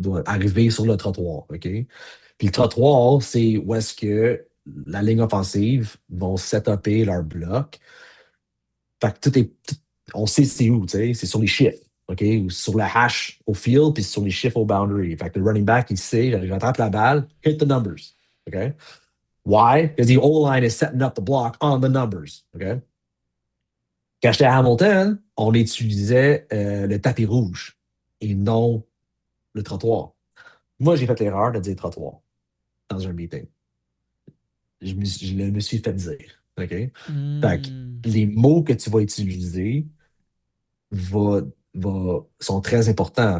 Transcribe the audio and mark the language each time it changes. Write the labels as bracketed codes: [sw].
[fr] doit arriver sur le trottoir. OK? Puis le trottoir, c'est où est-ce que la ligne offensive vont set-upper leur bloc. Fait que on sait c'est où, tu sais, c'est sur les chiffres. OK? Ou sur le hash au field, puis sur les chiffres au boundary. Fait que le running back, il sait, il rattrape la balle, [en] hit the numbers. [fr] OK? [en] Why? Because the O-line is setting up the block on the numbers. OK? [fr] Quand j'étais à Hamilton, on utilisait le tapis rouge et non le trottoir. Moi, j'ai fait l'erreur de dire trottoir dans un meeting. Je me suis fait dire. OK? Fait que Mm. les mots que tu vas utiliser va, sont très importants.